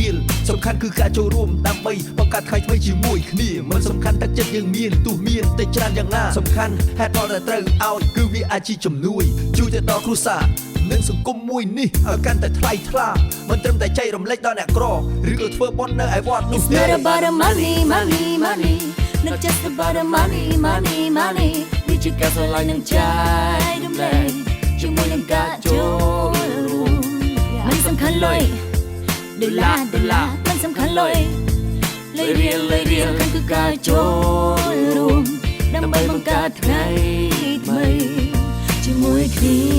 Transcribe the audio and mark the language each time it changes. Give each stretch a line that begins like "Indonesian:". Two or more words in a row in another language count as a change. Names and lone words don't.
Khmer: រៀលសំខាន់គឺការចូលរួមដើម្បីបង្កើតថ្ងៃថ្មីជាមួយគ្នាមិនសំខាន់ទឹកចិត្តយើងមានទោះមានតែច្រើនយ៉ាងណាសំខាន់ហេតុផលដែលត្រូវឲ្យគឺវាអាចជាជំនួយជួយទៅដល់គ្រួសារនិងសង្គមមួយនេះឲ្យកាន់តែថ្លៃថ្លាមិនត្រឹមតែចែករំលែកដល់អ្នកក្រឬក៏ធ្វើបុណ្យនៅឯវត្តនោះទេ
English: It's not about the money money money not just about the money money money
Khmer: វាជាការស្រឡាញ់នឹងใจរំលែកជាមួយនឹងការចូលរួមមិនសំខាន់លុយដុល្លារមិនសំខាន់លុយរៀលគឺការចូលរួមដើម្បីបង្កើតថ្ងៃថ្មីជាមួយគ្នា